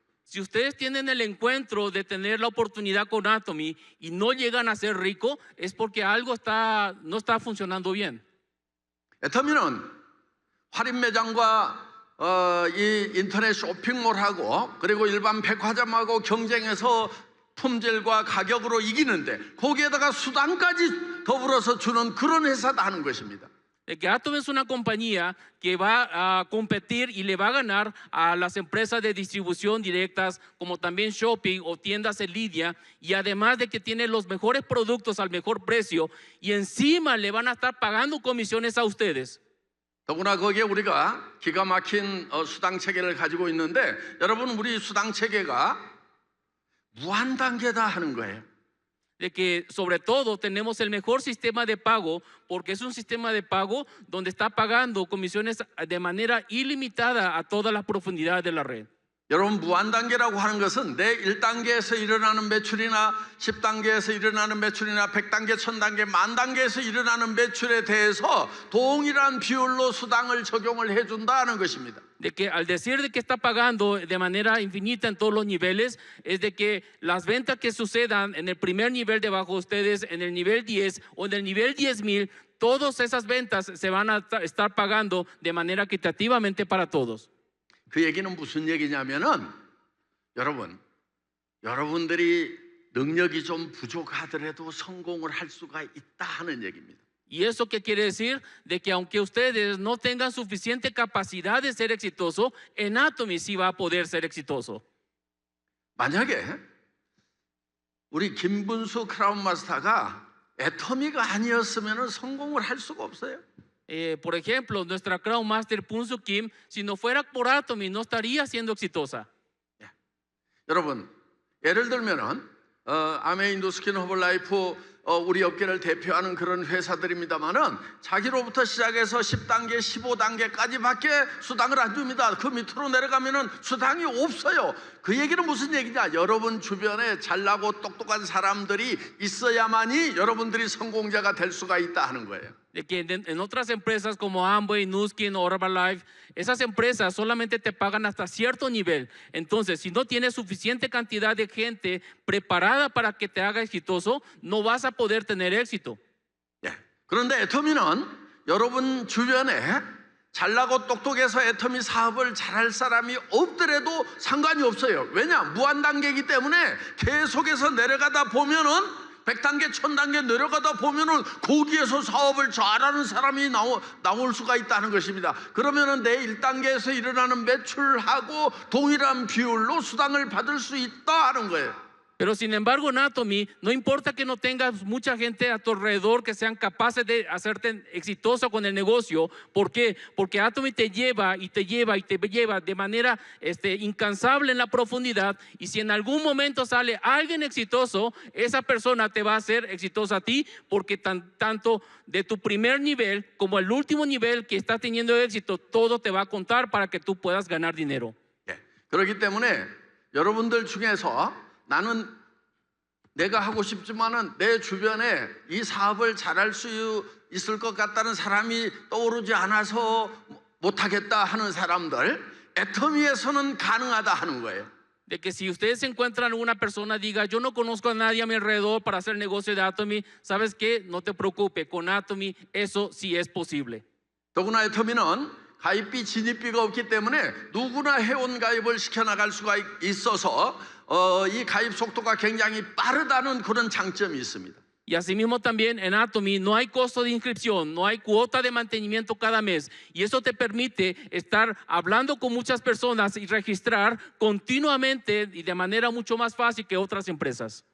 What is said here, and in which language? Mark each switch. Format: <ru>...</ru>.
<es>Si ustedes tienen el encuentro de tener la oportunidad con Atomy y no llegan a ser ricos, es porque algo no está funcionando bien.</es> <ko>애터미는 할인 매장과 이 인터넷 쇼핑몰하고 그리고 일반 백화점하고 경쟁해서 품질과 가격으로 이기는데 거기에다가 수당까지 더불어서 주는 그런 회사다 하는 것입니다.</ko> <es>De que Atomy es una compañía que va a competir y le va a ganar a las empresas de distribución directas, como también shopping o tiendas en línea, y además de que tiene los mejores productos al mejor precio, y encima le van a estar pagando comisiones a ustedes.</es> <ko>더구나 거기에 우리가 기가 막힌 수당 체계를 가지고 있는데 여러분 우리 수당 체계가 무한 단계다 하는 거예요.</ko> <es>De que sobre todo tenemos el mejor sistema de pago, porque es un sistema de pago donde está pagando comisiones de manera ilimitada a todas las profundidades de la red.</es> <ko>여러분 무한 단계라고 하는 것은 내 1단계에서 일어나는 매출이나 10단계에서 일어나는 매출이나 100단계, 1000단계, 만 단계에서 일어나는 매출에 대해서 동일한 비율로 수당을 적용을 해준다는 것입니다.</ko> <es>De que al decir de que está pagando de manera infinita en todos los niveles, es de que las ventas que sucedan en el primer nivel debajo de ustedes, en el nivel 10 o en el nivel 10,000, todas esas ventas se van a estar pagando de manera equitativamente para todos.</es> <ko>그 얘기는 무슨 얘기냐면은 여러분들이 능력이 좀 부족하더라도 성공을 할 수가 있다 하는 얘기입니다.</ko> <es>¿Y eso qué quiere decir? De que aunque ustedes no tengan suficiente capacidad de ser exitoso, en Atomy sí va a poder ser exitoso.</es> <ko>만약에 우리 김분수 크라운 마스터가 애터미가 아니었으면 성공을 할 수가 없어요.</ko> <es>Por ejemplo, nuestra Crown Master Punsu Kim, si no fuera por Atomy, no estaría siendo exitosa.</es> <ko>여러분, 예를 들면은 아메인도스킨 허블라이프 우리 업계를 대표하는 그런 회사들입니다만은 자기로부터 시작해서 10단계, 15단계까지밖에 수당을 안 줍니다. 그 밑으로 내려가면은 수당이 없어요. 그 얘기는 무슨 얘기냐? 여러분 주변에 잘나고 똑똑한 사람들이 있어야만이 여러분들이 성공자가 될 수가 있다 하는 거예요.</ko> <es>De que en otras empresas como Amway, Nuskin o Herbalife, esas empresas solamente te pagan hasta cierto nivel. Entonces, si no tienes suficiente cantidad de gente preparada para que te haga exitoso, no vas a poder tener éxito.</es> <ko>그런데 애터미는 여러분 주변에 잘나고 똑똑해서 애터미 사업을 잘할 사람이 없더라도 상관이 없어요. 왜냐? 무한 단계이기 때문에 계속해서 내려가다 보면은 100단계, 1000단계 내려가다 보면은 거기에서 사업을 잘하는 사람이 나올 수가 있다는 것입니다. 그러면은 내 1단계에서 일어나는 매출하고 동일한 비율로 수당을 받을 수 있다 하는 거예요.</ko> <es>Pero sin embargo, en Atomy, no importa que no tengas mucha gente a tu alrededor que sean capaces de hacerte exitoso con el negocio. ¿Por qué? Porque Atomy te lleva y te lleva y te lleva de manera incansable en la profundidad. Y si en algún momento sale alguien exitoso, esa persona te va a hacer exitosa a ti, porque tanto de tu primer nivel como el último nivel que estás teniendo éxito, todo te va a contar para que tú puedas ganar dinero.</es> <ko>그렇기 때문에 여러분들 중에서 나는 내가 하고 싶지만은 내 주변에 이 사업을 잘할 수 있을 것 같다는 사람이 떠오르지 않아서 못하겠다 하는 사람들, 애터미에서는 가능하다 하는 거예요.</ko> <es>De que si ustedes encuentran una persona diga, yo no conozco a nadie a mi alrededor para hacer negocio de Atomy, ¿sabes qué? No te preocupes, con Atomy eso sí es posible.</es> <ko>더구나 애터미는 가입비, 진입비가 없기 때문에 누구나 회원 가입을 시켜나갈 수가 있어서 이 가입 속도가 굉장히 빠르다는 그런 장점이 있습니다.</ko> <es>Y asimismo también en Atomy no hay costo de inscripción, no hay cuota de mantenimiento cada mes. Y eso te permite estar hablando con muchas personas y registrar continuamente y de manera mucho más fácil que otras empresas.</es>